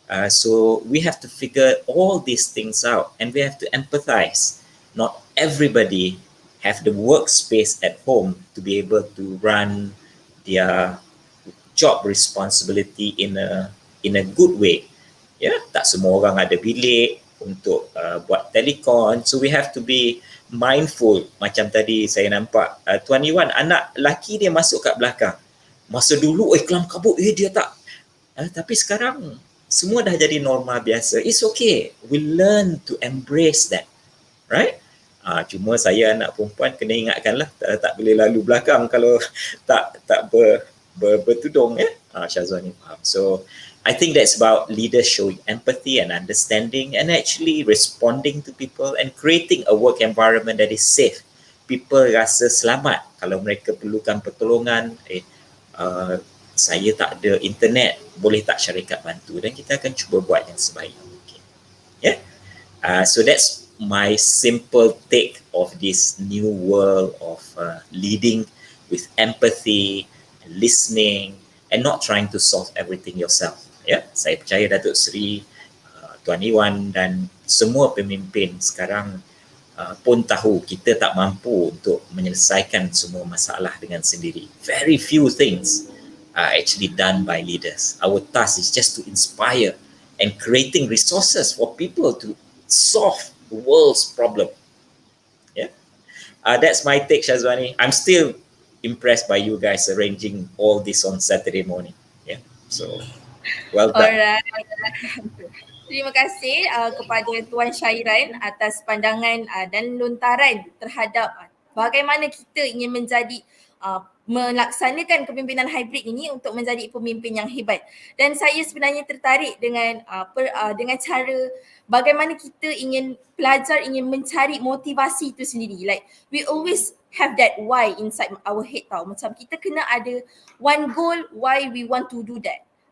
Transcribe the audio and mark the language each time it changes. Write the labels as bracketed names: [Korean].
[English] So we have to figure all these things out, and we have to empathize. Not everybody have the workspace at home to be able to run their job responsibility in a good way. [Malay] Yeah, tak semua orang ada bilik untuk buat telecon. [English] So we have to be mindful. [Malay] Macam tadi saya nampak Tuan Iwan, anak lelaki dia masuk kat belakang. Masa dulu kelam kabut, dia tak. Tapi sekarang semua dah jadi normal biasa. [English] It's okay. We learn to embrace that. Right? [Malay] Cuma saya anak perempuan kena ingatkanlah, tak boleh lalu belakang kalau tak bertudung, Syazwani faham. [English] So I think that's about leaders showing empathy and understanding and actually responding to people and creating a work environment that is safe. [Malay] People rasa selamat kalau mereka perlukan pertolongan. Saya tak ada internet, boleh tak syarikat bantu? Dan kita akan cuba buat yang sebaik mungkin. Yeah? [English] So that's my simple take of this new world of leading with empathy, listening, and not trying to solve everything yourself. [Malay] Ya, saya percaya Datuk Sri, Tuan Iwan dan semua pemimpin sekarang pun tahu kita tak mampu untuk menyelesaikan semua masalah dengan sendiri. [English] Very few things are actually done by leaders. Our task is just to inspire and creating resources for people to solve the world's problem. Yeah, that's my take, Shazwani. I'm still impressed by you guys arranging all this on Saturday morning. Yeah, so well done. Alright. [Malay] Terima kasih kepada Tuan Syairan atas pandangan dan lontaran terhadap bagaimana kita ingin menjadi melaksanakan kepimpinan hybrid ini untuk menjadi pemimpin yang hebat. Dan saya sebenarnya tertarik dengan dengan cara bagaimana kita pelajar ingin mencari motivasi itu sendiri. [English] Like we always have that why inside our head [Malay] tau. Macam kita kena ada [English] one goal why we want to do that.